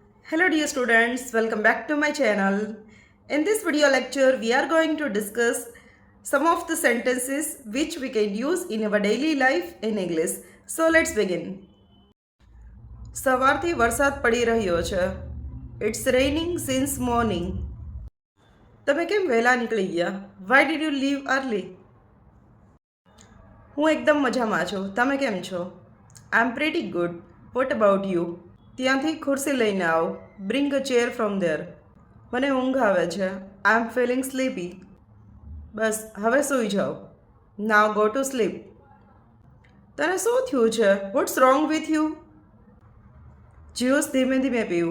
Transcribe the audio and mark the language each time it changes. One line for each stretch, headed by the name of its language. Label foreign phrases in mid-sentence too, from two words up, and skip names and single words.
English: Hello dear students, welcome back to my channel. In this video lecture, we are going to discuss some of the sentences which we can use in our daily life in English. So let's begin.
Gujarati: સવારથી વરસાદ પડી રહ્યો છે.
English: It's raining since morning.
Gujarati: તમે કેમ વહેલા નીકળી ગયા?
English: Why did you leave early?
Gujarati: હું એકદમ મજામાં છું. તમે કેમ છો?
English: I'm pretty good. What about you?
Gujarati: ત્યાંથી ખુરશી લઈને આવો.
English: Bring a chair from there.
Gujarati: મને ઊંઘ આવે છે.
English: I am feeling sleepy.
Gujarati: બસ હવે સૂઈ જાઓ.
English: Now go to sleep.
Gujarati: તને શું થયું છે?
English: What's wrong with you?
Gujarati: જ્યુસ ધીમે ધીમે પીવું.